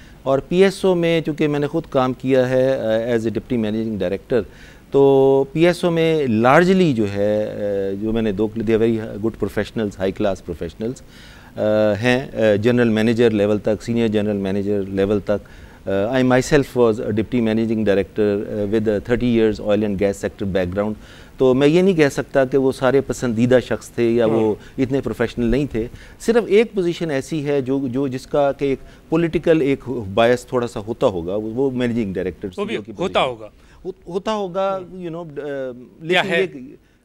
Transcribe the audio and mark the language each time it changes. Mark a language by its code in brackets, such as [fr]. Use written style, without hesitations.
[ur] اور P S O میں چونکہ میں نے خود کام کیا ہے as a deputy managing director, تو پی ایس او میں لارجلی جو ہے جو میں نے [en] they very good professionals, high class professionals [ur] ہیں، جنرل مینیجر لیول تک، سینئر جنرل مینیجر لیول تک. [en] I myself was a deputy managing director with a 30 years oil and gas sector background. [ur] تو میں یہ نہیں کہہ سکتا کہ وہ سارے پسندیدہ شخص تھے یا وہ اتنے پروفیشنل نہیں تھے. صرف ایک پوزیشن ایسی ہے جو جس کا کہ ایک پولیٹیکل ایک بائس تھوڑا سا ہوتا ہوگا، وہ مینیجنگ ڈائریکٹر ہوتا ہوگا یو نو. لیکن